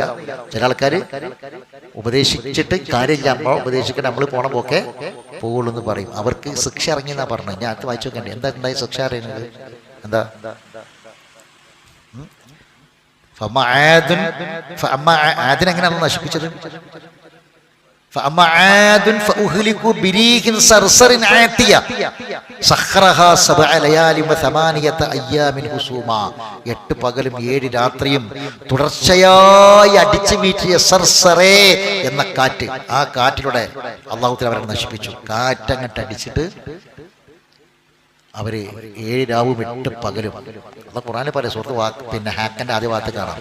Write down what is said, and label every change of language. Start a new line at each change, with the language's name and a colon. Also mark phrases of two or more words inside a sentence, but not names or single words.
Malayalam: ചില ആൾക്കാർ ഉപദേശിച്ചിട്ട് കാര്യമില്ല, നമ്മൾ ഉപദേശിച്ചിട്ട് നമ്മൾ പോണ പോക്കെ പോവുള്ളൂ എന്ന് പറയും. അവർക്ക് ശിക്ഷ ഇറങ്ങിയെന്നാ പറഞ്ഞത്. ഞാൻ അത് വായിച്ചു നോക്കേണ്ടി. എന്താ ഉണ്ടായി ശിക്ഷ അറിയുന്നത്? എന്താ? ആദിനെങ്ങനെയാണ് നശിപ്പിച്ചത്?
Arabic: فأما عاد فأهلكوا بريح صرصر عاتية سخرها 7 ليال و8 أيام حسوما
Malayalam: 8 പകലും 7 രാത്രിയും തുടർച്ചയായി അടിച്ചു വീഴ്ത്തിയ സർസറേ എന്ന കാറ്റ്, ആ കാറ്റിലൂടെ അല്ലാഹു തആല അവരെ നശിപ്പിച്ചു. കാറ്റങ്ങട്ട് അടിച്ചിട്ട് അവര് 7 രാവും 8 പകലും. അത് ഖുർആനിൽ പറയും, സുഹൃത്ത് പിന്നെ ഹാക്കന്റെ ആദ്യ ഭാഗത്ത് കാണാം.